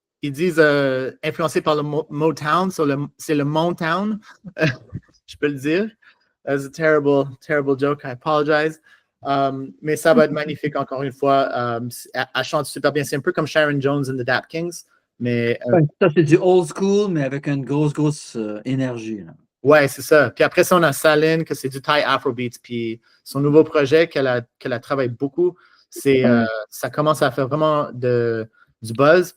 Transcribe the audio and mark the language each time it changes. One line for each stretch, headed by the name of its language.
French: Ils disent influencé par le Motown, c'est le Motown, je peux le dire.
English: That's a terrible joke, I apologize.
French: Mais ça va être magnifique encore une fois. Elle chante super bien. C'est un peu comme Sharon Jones and the Dap Kings. Mais, ça, c'est du old school, mais avec une grosse énergie. Là. Ouais, c'est ça. Puis après ça, on a Saline, que c'est du Thai Afrobeat. Puis son nouveau projet qu'elle a travaillé beaucoup, ça commence à faire vraiment du buzz.